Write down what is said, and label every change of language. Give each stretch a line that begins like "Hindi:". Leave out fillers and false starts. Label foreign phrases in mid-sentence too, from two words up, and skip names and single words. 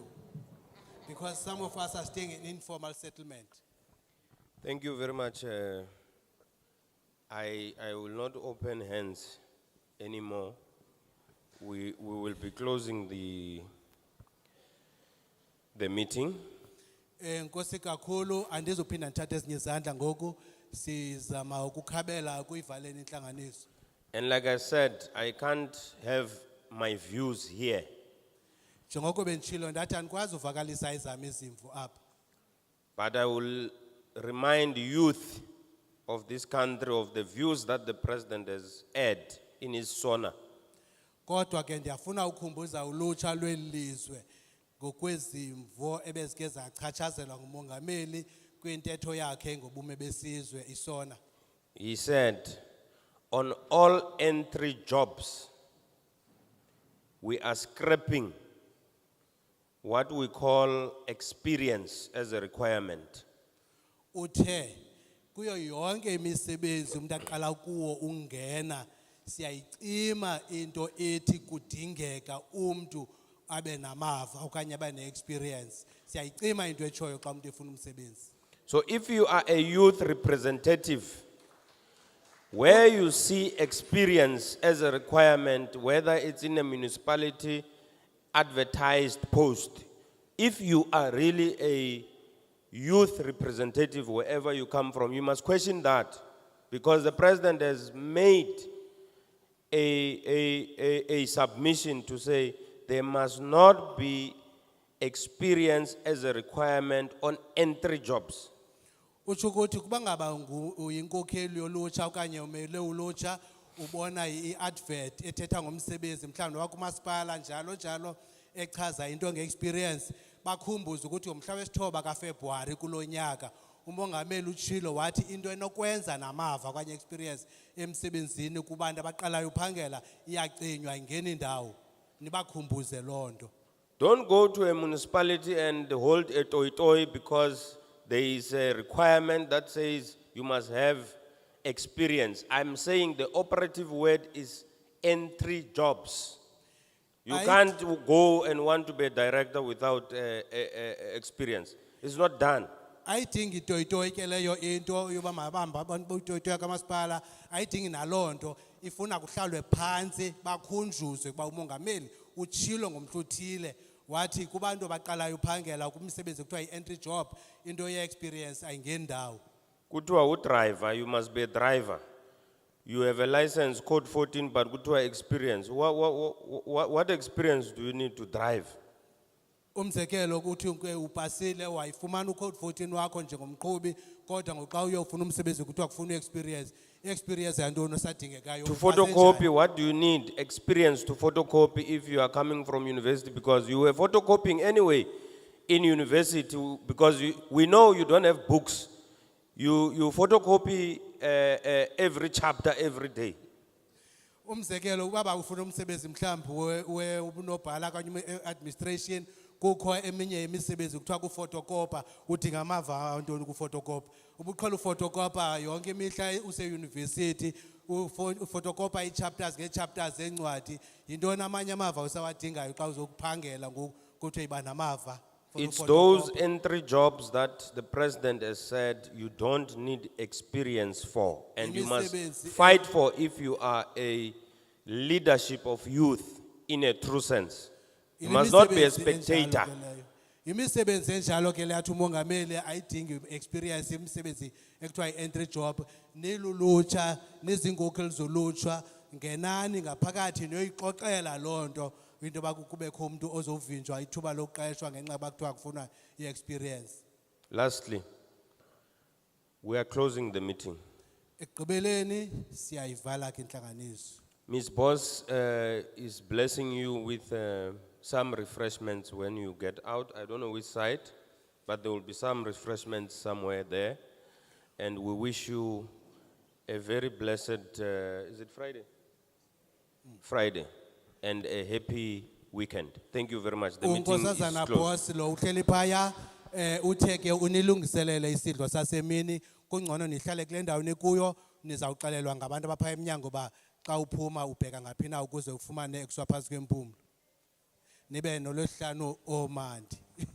English: Because some of us are staying in informal settlement. Thank you very much. I will not open hands anymore. We will be closing the meeting.
Xhosa: Nkosi kakhulu andizophinda ndithathe ezinye izandla ngoku sizama ukukhabela kuyivaleni inhlanganiso.
English: And like I said, I can't have my views here.
Xhosa: Njengoko benditshilo ndathi andikwazi uvakalisa ezam izimvo apha.
English: But I will remind youth of this country of the views that the president has had in his SONA.
Xhosa: Kodwa ke ndiyafuna ukhumbuza ulutsha lwelizwe ngokwezimvo ebezike zachatshazelwa ngumongameli kwintetho yakhe ngobume besizwe isona.
English: He said, on all entry jobs, we are scrapping what we call experience as a requirement.
Xhosa: Uthe kuyo yonke imisebenzi umuntu aqala kuwo ungena siyayicima into ethi kudingeka umuntu abe namava okanye abe ne-experience. Siyayicima into etshoyo xa umuntu efuna umsebenzi.
English: So if you are a youth representative, where you see experience as a requirement, whether it's in a municipality advertised post, if you are really a youth representative wherever you come from, you must question that, because the president has made a submission to say there must not be experience as a requirement on entry jobs.
Xhosa: Utsho ukuthi kuba ngaba uyinkokheli yolutsha okanye umele ulutsha ubona i-advert ethetha ngomsebenzi mhlawumbe wakumasipala njalo njalo echaza into nge-experience bakhumbuze ukuthi ngomhla wesithoba kaFebruwari kulo nyaka umongameli utshilo wathi into enokwenza namava okanye experience emsebenzini kubantu abaqalayo uphangela iyacinywa ingeni indawo nibakhumbuze loo nto.
English: Don't go to a municipality and hold a toy because there is a requirement that says you must have experience. I'm saying the operative word is entry jobs. You can't go and want to be a director without experience. It's not done.
Xhosa: Ayidingi itoyitoyi ke leyo into yoba mabamba abantu boyitoyi kamasipala ayidingi naloo nto ifuna kuhlalwe phansi bakhunjuzwe kuba umongameli utshilo ngomhluthile wathi kubantu abaqalayo uphangela kumsebenzi kuthiwa i-
English: entry job
Xhosa: into ye-experience ayingendawo.
English: Kuthiwa driver, you must be a driver. You have a license, code 14, but kuthiwa experience. What experience do you need to drive?
Xhosa: Umzekelo ukuthi upasile wayifumana ucode 14 wakho njengomqhubi kodwa ngoxa uyofuna umsebenzi kuthiwa kufuna experience. Experience yantoni osadingekayo?
English: To photocopy, what do you need? Experience to photocopy if you are coming from university, because you were photocopying anyway in university, because we know you don't have books. You photocopy every chapter every day.
Xhosa: Umzekelo ubaba ufuna umsebenzi mhlawumbe ubunobhala kanye administration kukho eminye imisebenzi kuthiwa kufotokopa udinga amava antoni kufotokopa ubuqhela ufotokopa yonke imihla use-university ufotokopa i-chapters nge-chapters encwadi yintoni amanye amava usawadingayo xa uzokuphangela ngoku kuthiwe iba namava.
English: It's those entry jobs that the president has said you don't need experience for, and you must fight for if you are a leadership of youth in a true sense. You must not be a spectator.
Xhosa: Imisebenzi enjalo ke leyathi umongameli ayidingi experience imisebenzi ekuthiwa i-
English: entry job
Xhosa: nilulutsha nezinkokheli zolutsha ngenani ngaphakathi niyoyixoxela loo nto into bakubekho umuntu ozovinjwa ithuba lokuqeshwa ngenxa yoba kuthiwa kufunwa i-experience.
English: Lastly, we are closing the meeting.
Xhosa: Ekugqibeleni siyayivala ke intlanganiso.
English: Ms. Boss is blessing you with some refreshments when you get out. I don't know which side, but there will be some refreshments somewhere there. And we wish you a very blessed, is it Friday? Friday. And a happy weekend. Thank you very much. The meeting is
Xhosa: Unkosazana
English: closed.
Xhosa: boss lo uhleli phaya uthe ke unilungiselele isidlo sasemini kungcono nihlale kule ndawo nikuyo nizawuxelelwa ngabantu abaphaya emnyango ba xa uphuma ubheka ngaphi na ukuze ufumane ekswa phantsi kwempumlo nibe nolwesihlanu omandi.